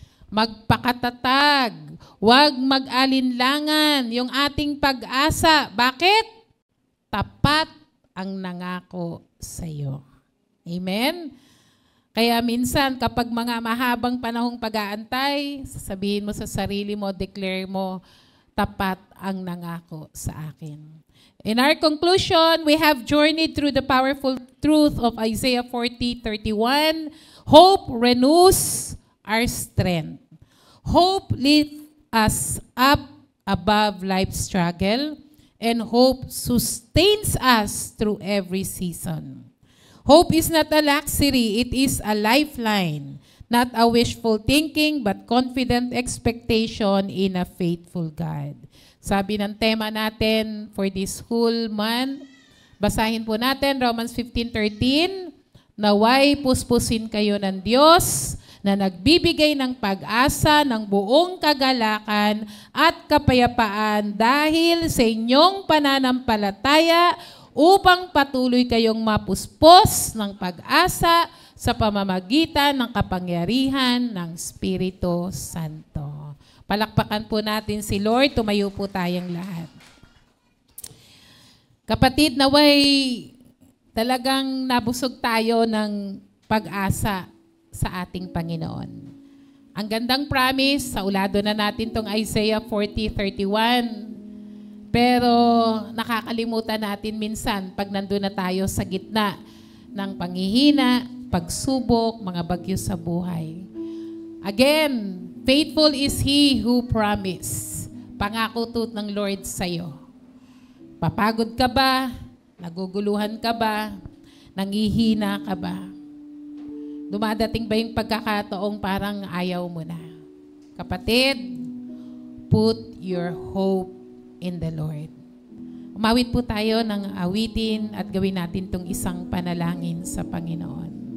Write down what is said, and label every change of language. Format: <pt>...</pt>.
<tl>Magpakatatag, huwag mag-alinlangan yung ating pag-asa. Bakit? Tapat ang nangako sa iyo. Amen? Kaya minsan, kapag mga mahabang panahong pag-aantay, sasabihin mo sa sarili mo, declare mo, tapat ang nangako sa akin.</tl> <en>In our conclusion, we have journeyed through the powerful truth of Isaiah 40:31. Hope renews our strength. Hope us up above life's struggle, and hope sustains us through every season. Hope is not a luxury, it is a lifeline, not a wishful thinking, but confident expectation in a faithful God.</en> <tl>Sabi ng tema natin</tl> <en>for this whole month,</en> <tl>basahin po natin Romans 15:13, naway puspusin kayo ng Diyos na nagbibigay ng pag-asa ng buong kagalakan at kapayapaan dahil sa inyong pananampalataya upang patuloy kayong mapuspos ng pag-asa sa pamamagitan ng kapangyarihan ng Espiritu Santo. Palakpakan po natin si Lord, tumayo po tayong lahat. Kapatid, naway talagang nabusog tayo ng pag-asa sa ating Panginoon. Ang gandang promise, sa ulado na natin tong Isaiah 40:31. Pero nakakalimutan natin minsan pag nandun na tayo sa gitna ng panghihina, pagsubok, mga bagyo sa buhay.</tl> <en>Again, faithful is He who promised.</en> <tl>Pangako to ng Lord sa'yo. Papagod ka ba? Naguguluhan ka ba? Nangihina ka ba? Dumadating ba yung pagkakataong parang ayaw mo na?</tl> <en>Kapatid, put your hope in the Lord.</en> <tl>Umawit po tayo ng awitin at gawin natin tong isang panalangin sa Panginoon.</tl>